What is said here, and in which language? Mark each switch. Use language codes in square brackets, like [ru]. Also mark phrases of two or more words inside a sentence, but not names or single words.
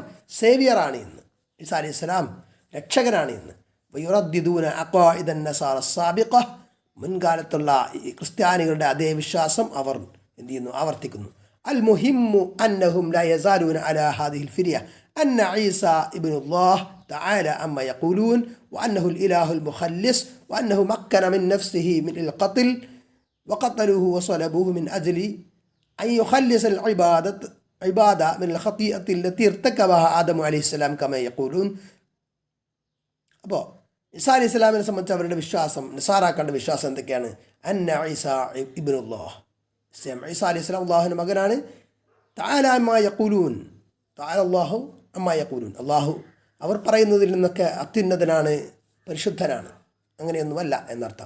[ml] സേവിയറാണ് എന്ന് ഈസ അലൈഹിസ്സലാം രക്ഷകനാണ് എന്ന് [ar] ويرددون عقائد النصارى السابقة [ml] മുൻകാലത്തുള്ള ഈ ക്രിസ്ത്യാനികളുടെ അതേ വിശ്വാസം അവർ എന്ത് ചെയ്യുന്നു ആവർത്തിക്കുന്നു [ar] المهم أنهم لا يزالون على هذه الفرية أن عيسى ابن الله تعالى عما يقولون وأنه الإله المخلص وأنه مكن من نفسه من القتل وقتلوه وصلبوه من أجل أن يخلص العبادة من الخطيئة التي ارتكبها آدم عليه السلام كما يقولون. [ml] അപ്പോൾ ഈസാ അലൈഹി സ്വലാമിനെ സംബന്ധിച്ച് അവരുടെ വിശ്വാസം നസാറാക്കളുടെ വിശ്വാസം എന്തൊക്കെയാണ്? [ar] أن عيسى ابن الله [ml] ഈസാ അലൈഹി സ്വലാം അള്ളാഹുവിൻ്റെ മകനാണ്. [ar] تعالى عما يقولون تعالى الله عما يقولون [ml] അള്ളാഹു അവർ പറയുന്നതിൽ നിന്നൊക്കെ അത്യുന്നതനാണ്, പരിശുദ്ധനാണ്, അങ്ങനെയൊന്നുമല്ല എന്നർത്ഥം.